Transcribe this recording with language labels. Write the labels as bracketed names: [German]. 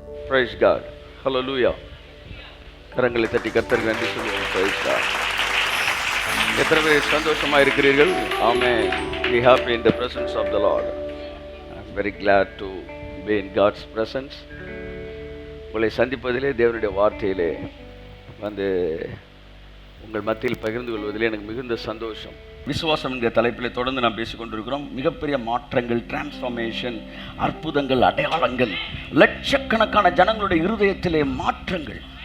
[English] Praise God. Hallelujah. [Tamil] கரங்களை தட்டி கர்த்தருக்கு நன்றி சொல்லுவோம். [English] Praise God. [Tamil] எத்தனை பேர் சந்தோஷமா இருக்கிறீர்கள்? Amen. [English] Be happy in the presence of the Lord. I'm very glad to be in God's presence. [Tamil] உங்களை சந்திப்பதிலே, தேவனுடைய வார்த்தையிலே வந்து உங்கள் மத்தியில் பகிர்ந்து கொள்வதிலே எனக்கு மிகுந்த சந்தோஷம். விசுவாசம் என்கிற தலைப்பில் தொடர்ந்து நாம் பேசிக்கொண்டிருக்கிறோம். மிகப்பெரிய மாற்றங்கள், டிரான்ஸ்ஃபார்மேஷன், அற்புதங்கள், அடையாளங்கள், லட்சக்கணக்கான ஜனங்களுடைய இருதயத்திலே மாற்றங்கள்.